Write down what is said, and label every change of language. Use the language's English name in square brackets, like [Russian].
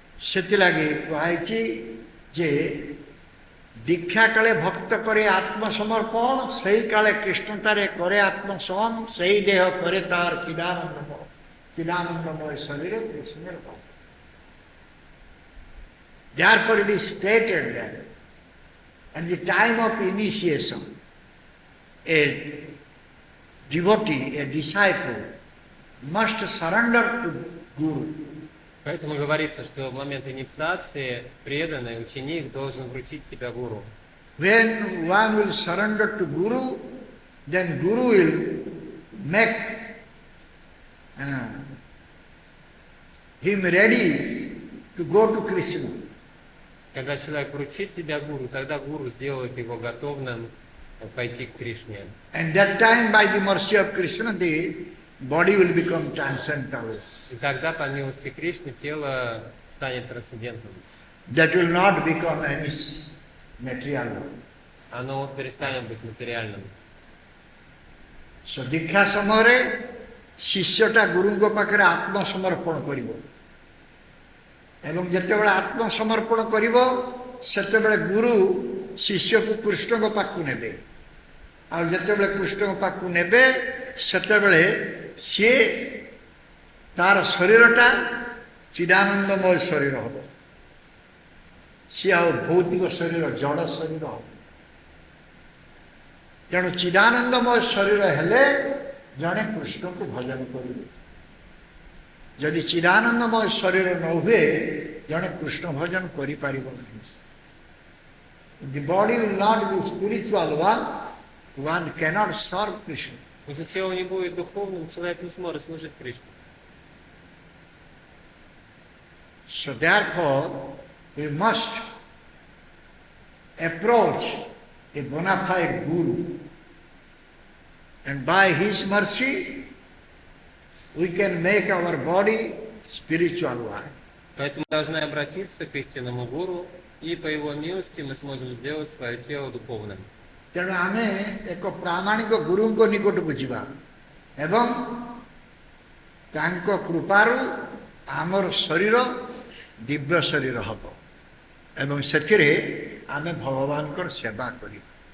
[Odia] ସେଥିଲାଗି କୁହାଯାଇଛି ଯେ ଦୀକ୍ଷା କାଳେ ଭକ୍ତ କରେ ଆତ୍ମସମର୍ପଣ ସେଇ କାଳେ କୃଷ୍ଣଟାରେ କରେ ଆତ୍ମସମ ସେଇ ଦେହ କରେ ତାର ଚିଦାନନ୍ଦମୟ ଶରୀର କୃଷ୍ଣର ଭକ୍ତ. [English] Therefore it is stated that at the time of initiation, a devotee, a disciple, must surrender to Guru. [Russian] Поэтому говорится, что в момент инициации преданный ученик должен вручить себя гуру. [English] When one will surrender to Guru, then Guru will make him ready to go to Krishna. [Russian] Когда человек вручит себя гуру, тогда гуру сделает его готовым пойти к Кришне. [English] And that time, by the mercy of Krishna, the body will become transcendental. [Russian] И тогда, по милости Кришны, тело станет трансцендентным. [English] That will not become any material. [Russian] Оно перестанет быть материальным. [Odia] So, ଦୀକ୍ଷା ସମୟରେ ଶିଷ୍ୟଟା ଗୁରୁଙ୍କ ପାଖରେ ଆତ୍ମସମର୍ପଣ କରିବ. ଏବଂ ଯେତେବେଳେ ଆତ୍ମସମର୍ପଣ କରିବ ସେତେବେଳେ ଗୁରୁ ଶିଷ୍ୟକୁ କୃଷ୍ଣଙ୍କ ପାଖକୁ ନେବେ. ଆଉ ଯେତେବେଳେ କୃଷ୍ଣଙ୍କ ପାଖକୁ ନେବେ ସେତେବେଳେ ସିଏ ତାର ଶରୀରଟା ଚିଦାନନ୍ଦମୟ ଶରୀର ହେବ. ସିଏ ଆଉ ଭୌତିକ ଶରୀର ଜଡ଼ ଶରୀର ହେବ. ତେଣୁ ଚିଦାନନ୍ଦମୟ ଶରୀର ହେଲେ ଜଣେ କୃଷ୍ଣଙ୍କୁ ଭଜନ କରିବେ. ଯଦି ଚିଦାନନ୍ଦମୟ ଶରୀର ନ ହୁଏ ଜଣେ କୃଷ୍ଣ ଭଜନ କରିପାରିବ ନାହିଁ. [English] The body will not be spiritual one cannot serve Krishna. [Russian] Если тело не будет духовным, человек не сможет служить Кришне. [English] So therefore, we must approach a bona fide Guru. And by his mercy, we can make our body spiritual one. [Russian] Поэтому мы должны обратиться к истинному гуру, и по его милости мы сможем сделать свое тело духовным. [Odia] ତେଣୁ ଆମେ ଏକ ପ୍ରାମାଣିକ ଗୁରୁଙ୍କ ନିକଟକୁ ଯିବା ଏବଂ ତାଙ୍କ କୃପାରୁ ଆମର ଶରୀର ଦିବ୍ୟ ଶରୀର ହେବ ଏବଂ ସେଥିରେ ଆମେ ଭଗବାନଙ୍କର ସେବା କରିବା.